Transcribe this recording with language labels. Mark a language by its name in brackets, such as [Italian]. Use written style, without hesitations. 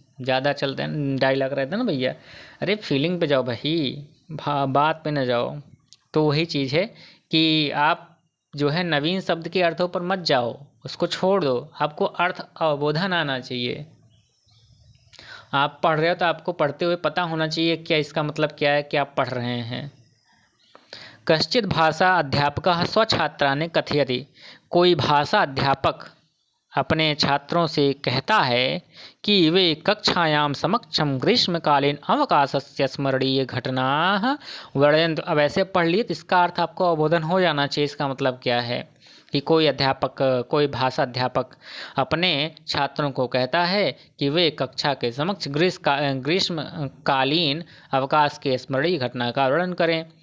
[Hindi] ज़्यादा चलते हैं डायलॉग रहता है ना भैया, अरे फीलिंग पे जाओ भाई, बात पे ना जाओ। तो वही चीज़ है कि आप जो है नवीन शब्द के अर्थों पर मत जाओ, उसको छोड़ दो, आपको अर्थ अवबोधन आना चाहिए। आप पढ़ रहे हो तो आपको पढ़ते हुए पता होना चाहिए क्या इसका मतलब क्या है, क्या आप पढ़ रहे हैं। [Sanskrit] कश्चित भाषा अध्यापकः स्वछात्रान् कथयति। [Hindi] कोई भाषा अध्यापक अपने छात्रों से कहता है कि वे [Sanskrit] कक्षायाम समक्षम ग्रीष्मकालीन अवकाशस्य स्मरणीय घटनाः वर्णयन्तु। [Hindi] अब ऐसे पढ़ लिए तो इसका अर्थ आपको अवबोधन हो जाना चाहिए। इसका मतलब क्या है कि कोई अध्यापक, कोई भाषा अध्यापक अपने छात्रों को कहता है कि वे कक्षा के समक्ष ग्रीष्मकालीन अवकाश के स्मरणीय घटना का वर्णन करें।